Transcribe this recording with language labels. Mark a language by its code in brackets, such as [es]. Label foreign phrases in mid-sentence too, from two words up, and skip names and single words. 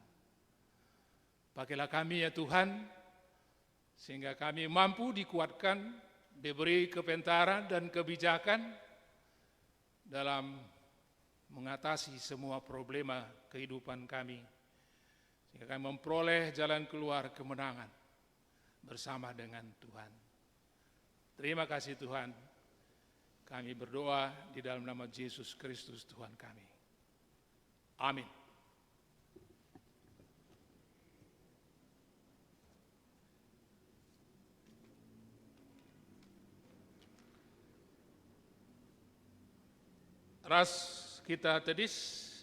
[id] Pakailah kami ya Tuhan, sehingga kami mampu dikuatkan, diberi kepintaran dan kebijakan dalam mengatasi semua problema kehidupan kami, sehingga kami memperoleh jalan keluar kemenangan bersama dengan Tuhan. Terima kasih Tuhan. Kami berdoa di dalam nama Yesus Kristus Tuhan kami. [btx] Amin. Ras kita tedis.